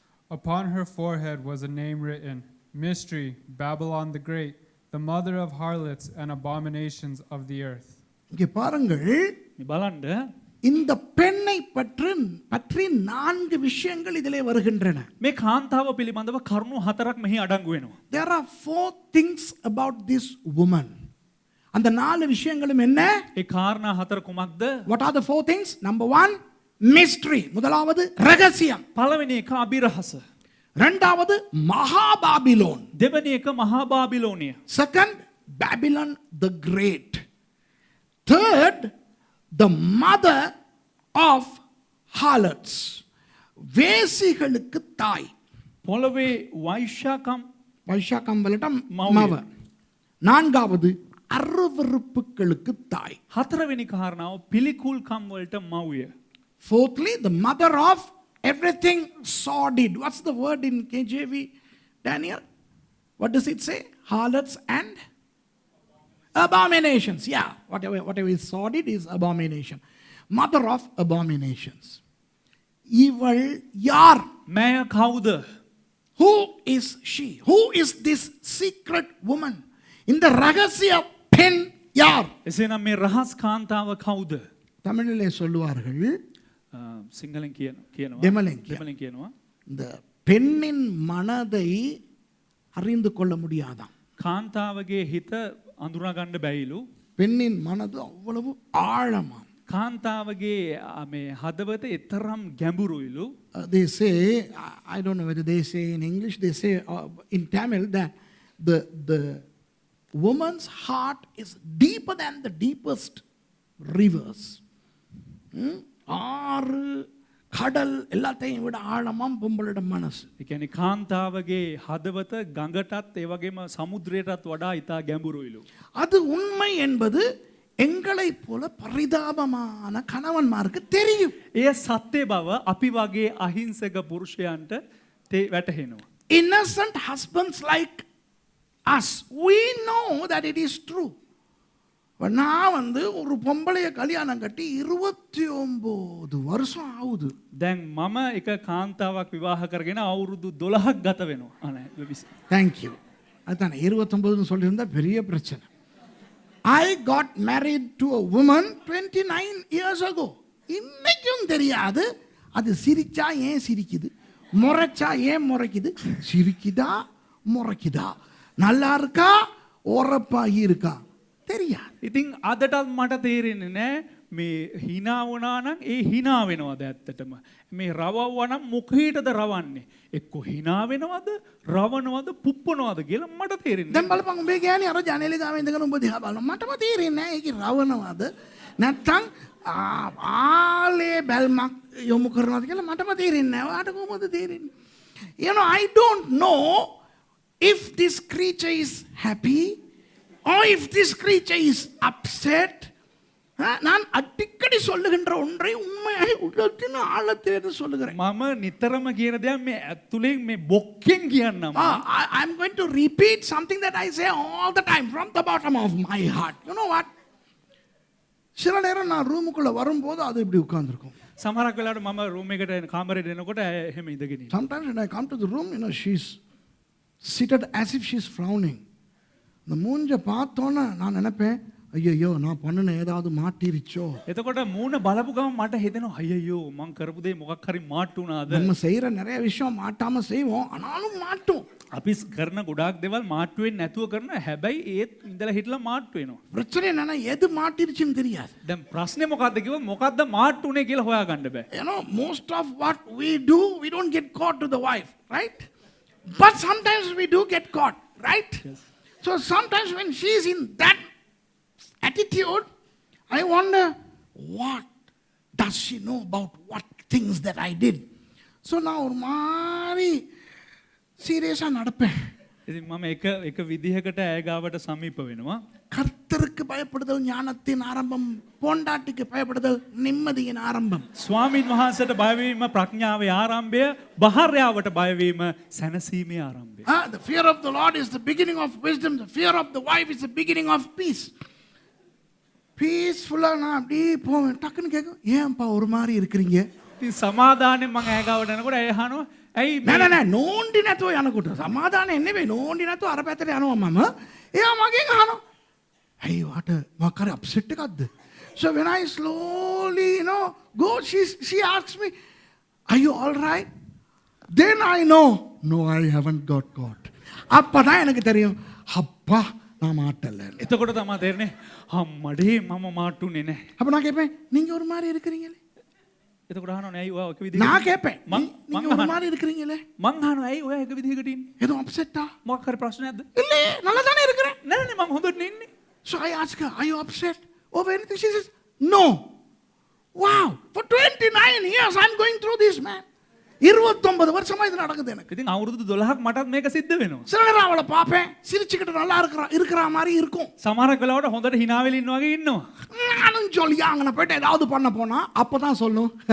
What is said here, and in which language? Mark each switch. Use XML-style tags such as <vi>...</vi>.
<en>Upon her forehead was a name written, Mystery, Babylon the Great, the mother of harlots and abominations of the earth.</en> <ta>இங்கே பாருங்கள்</ta> <si>මේ බලන්න</si> <ta>இந்த பெண்ணை பற்றி 4 விஷயங்கள் இதிலே வருகின்றன.</ta> <si>මේ කාන්තාව පිළිබඳව කරුණු 4ක් මෙහි අඩංගු වෙනවා.</si> <en>There are 4 things about this woman.</en> <ta>அந்த 4 விஷயங்களும் என்ன?</ta> <si>ඒ කාරණා 4 කුමක්ද?</si> <en>What are the 4 things? Number 1, mystery.</en> <ta>முதலாவது ரகசியம்.</ta> <si>පළවෙනි එක අභිරහස.</si> <ta>இரண்டாவது மகாபாபிலோன்.</ta> <si>දෙවෙනි එක මහා බාබිලෝනිය.</si> <en>Second, Babylon the Great. Third, the mother of harlots.</en> <ta>வேசிகளுக்கு தாய்.</ta> <si>පොළවේ වෛශ්‍යාකම් වලට මව.</si> <ta>நான்காவது அருவருப்புகளுக்கு தாய்.</ta> <si>හතරවෙනි කාරණාව පිළිකුල්කම් වලට මව්ය.</si> <en>Fourthly, the mother of everything sordid. What's the word in KJV, Daniel? What does it say? Harlots and abominations. Yeah, whatever is sordid is abomination. Mother of abominations.</en> <ta>Ival yar.</ta> <si>මෑ කවුද?</si> <en>Who is she? Who is this secret woman? In the</en> <ta>ரகசிய பெண் யார்?</ta> <si>එසේනම් මේ රහස් කාන්තාව කවුද?</si> <ta>தமிழிலே சொல்லுவார்கள்,</ta> <si>සිංහලෙන් කියනවා. දෙමළෙන් කියනවා.</si> <ta>இந்த பெண்ணின் மனதை அறிந்து கொள்ள முடியாதாம்.</ta> <si>කාන්තාවගේ හිත අඳුනා ගන්න බැයිලු.</si> <ta>பெண்ணின் மனது அவ்வளவு ஆழமாம்.</ta> <si>කාන්තාවගේ මේ හදවත එතරම් ගැඹුරුයිලු.</si> <en>They say, I don't know whether they say in English, they say in Tamil that the woman's heart is deeper than the deepest rivers.</en> <ta>ஆறு கடல் எல்லாத்தையும் விட ஆழமாம் பொம்பளோட மனசு.</ta> <si>ඒ කියන්නේ කාන්තාවගේ හදවත ගඟටත් ඒ වගේම සමුද්‍රයටත් වඩා ඉතා ගැඹුරුයිලු.</si> <ta>அது உண்மை என்பது எங்களை போல பரிதாபமான கணவன்மாருக்கு தெரியும்.</ta> <si>එය සත්‍ය බව අපි වගේ අහිංසක පුරුෂයන්ට වැටහෙනවා.</si> <en>Innocent husbands like us. We know that it is true.</en> <ta>நான் வந்து ஒரு பொம்பளைய கல்யாணம் கட்டி 29 வருஷம் ஆகுது.</ta> <si>දැන් මම එක කාන්තාවක් විවාහ කරගෙන අවුරුදු 12ක් ගත වෙනවා.</si> <en>Thank you.</en> <ta>அதான் 29ன்னு சொல்லியிருந்தா பெரிய பிரச்சனை.</ta> <en>I got married to a woman 29 years ago.</en> <ta>இன்னைக்கும் தெரியாது அது சிரிச்சா ஏன் சிரிக்குது, முறைச்சா ஏன் முறைக்குது, சிரிக்குதா முறைக்குதா, நல்லா இருக்கா ஓரப்பாகி இருக்கா தெரியாது.</ta> <si>ඉතින් අදටත් මට තේරෙන්නේ නෑ මේ hina වුණා නම් ඒ hina වෙනවද ඇත්තටම. මේ රවවුවා නම් මොකේටද රවන්නේ? එක්ක hina වෙනවද, රවනවද, පුප්පනවද කියලා මට තේරෙන්නේ දැන් බලපන් උඹේ ගෑණි අර ජනේලේ ගාව ඉඳගෙන උඹ දිහා බලනවා. මටම තේරෙන්නේ නෑ ඒකේ රවනවද නැත්තම් ආලේ බැල්මක් යොමු කරනවද කියලා මටම තේරෙන්නේ නෑ. ඔයාට කොහොමද තේරෙන්නේ?</si> <en>You know, I don't know if this creature is happy or if this creature is upset.</en> <ta>நான் அடிக்கடி சொல்லுகின்ற ஒன்றை உண்மையாக உள்ளத்தின் ஆழத்திலிருந்து சொல்லுகிறேன்.</ta> <si>මම නිතරම කියන දෙයක් මේ ඇතුලෙන් මේ බොක්කෙන් කියන්නම්.</si> <en>I'm going to repeat something that I say all the time from the bottom of my heart. You know what?</en> <ta>சில நேரம் நான் ரூமுக்குள்ள வரும்போது அது இப்படி உட்கார்ந்திருக்கும்.</ta> <si>සමහරක් වෙලාවට මම රූම් එකට කාමරේට එනකොට එහෙම ඉඳගෙන ඉන්නවා.</si> <en>Sometimes when I come to the room, you know, she's seated as if she's frowning.</en> <ta>இந்த மூஞ்ச பார்த்தோன்னே நான் நினைப்பேன், ஐயோ நான் பண்ணுன ஏதாவது மாட்டிருச்சோ.</ta> <si>එතකොට මූණ බලපු ගමන් මට හිතෙනවා අයියෝ මං කරපු දේ මොකක් හරි මාට්ටු වුණාද?</si> <ta>நம்ம செய்யற நிறைய விஷயம் மாட்டாம செய்வோம், ஆனாலும் மாட்டோம்.</ta> <si>අපි කරන ගොඩාක් දේවල් මාට්ටු වෙන්නේ නැතුව කරන හැබැයි ඒත් ඉඳලා හිටලා මාට්ටු වෙනවා.</si> <ta>பிரச்சனை என்னன்னா எது மாட்டிருச்சுன்னு தெரியாது.</ta> <si>දැන් ප්‍රශ්නේ මොකද්ද කිව්වොත් මොකද්ද මාට්ටු උනේ කියලා හොයාගන්න බෑ.</si> <en>You know, most of what we do, we don't get caught to the wife, right? But sometimes we do get caught, right? Yes. So sometimes when she's in that attitude, I wonder, what does she know about what things that I did? So now</en> <ta>ஒரு மாதிரி சீரியஸா நடப்பேன்.</ta> <si>ඉතින් මම එක විදිහකට ඇය ගාවට සමීප වෙනවා.</si> <ta>கர்த்தருக்கு பயப்படுதல் ஞானத்தின் ஆரம்பம், பொண்டாட்டிக்கு பயப்படுதல் நிம்மதியின் ஆரம்பம்.</ta> <si>ස්වාමීන් වහන්සේට බයවීම ප්‍රඥාවේ ආරම්භය, භාර්යාවට බයවීම සැනසීමේ ආරම්භය.</si> <en>The fear of the Lord is the beginning of wisdom. The fear of the wife is the beginning of peace.</en> <ta>Peaceful-ஆ நான் அப்படி போவேன். டக்குன்னு கேட்கும், ஏன்பா ஒரு மாதிரி இருக்கிறீங்க?</ta> <si>ඉතින් සමාදානෙන් මම ඇය ගාවට එනකොට ඇය අහනවා ඇයි නෑ නෝන්ඩි නැතුව යනකොට සමාදානෙන් නෙවෙයි, නෝන්ඩි නැතුව අර පැත්තට යනවා මම. එයා මගෙන් අහනවා, ඇයි වාට මොකක් හරි අප්සෙට් එකක්ද?</si> <en>So when I slowly, you know, go, she asks me, are you all right? Then I know, no, I haven't got caught.</en> <ta>அப்பதான் எனக்கு தெரியும், அப்பா நான் மாட்டல.</ta> <si>එතකොට තමයි තේරෙන්නේ අම්මඩේ මම මාට්ටුනේ නැහැ.</si> <ta>அப்ப நான் கேட்பேன், நீங்க ஒரு மாதிரி இருக்கிறீங்களே.</ta> <si>එතකොට අහනවා ඇයි ඔයා එක විදිහකට</si> <ta>நான் கேட்பேன், நீங்க ஒரு மாதிரி இருக்கிறீங்களே.</ta> <si>මං අහනවා ඇයි ඔයා එක විදිහකට ඉන්නේ?</si> <ta>எதுவும் அப்செட்டா?</ta> <si>මොකක් හරි ප්‍රශ්නයක්ද?</si> <ta>இல்ல, நல்லா தானே இருக்கிறேன்.</ta> <si>නෑ නේ මම හොඳට ඉන්නේ.</si> <en>So I ask her, are you upset over anything? She says, no. Wow, for 29 years I'm going through this, man.</en> <ta>29 வருஷமா இது நடக்குது எனக்கு.</ta> <si>ඉතින් අවුරුදු 12ක් මටත් මේක සිද්ධ වෙනවා.</si> <ta>சில நேரம் அவளை பார்ப்பேன், சிரிச்சுக்கிட்டு நல்லா இருக்கிற மாதிரி இருக்கும்.</ta> <si>සමහරක් වෙලාවට හොඳට hina වෙලා ඉන්න වගේ ඉන්නවා.</si> <ta>நானும் ஜாலியா அங்கே போயிட்டு ஏதாவது பண்ண போனா அப்பதான் சொல்லும்,</ta>